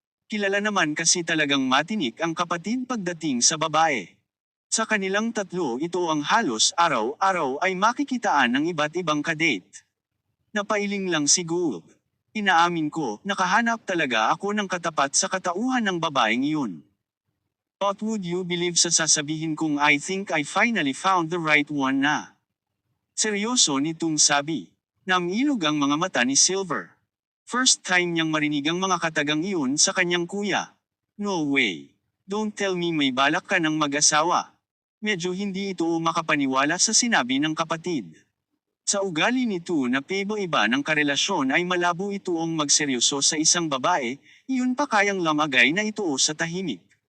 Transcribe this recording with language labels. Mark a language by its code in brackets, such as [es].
[tl] Kilala naman kasi talagang matinik ang kapatid pagdating sa babae. Sa kanilang tatlo ito ang halos araw-araw ay makikitaan ng iba't ibang kadate. Napailing lang si Gold. Inaamin ko, nakahanap talaga ako ng katapat sa katauhan ng babaeng iyon. [en] But would you believe [tl] sa sasabihin kong [en] I think I finally found the right one na? [tl] Seryoso nitong sabi. Namilog ang mga mata ni Silver. First time niyang marinig ang mga katagang iyon sa kanyang kuya. [en] No way. Don't tell me [tl] may balak ka ng mag-asawa. Medyo hindi ito makapaniwala sa sinabi ng kapatid. Sa ugali nito na paiba-iba ng karelasyon ay malabo itoong magseryoso sa isang babae, iyon pa kayang lamagay na ito sa tahimik.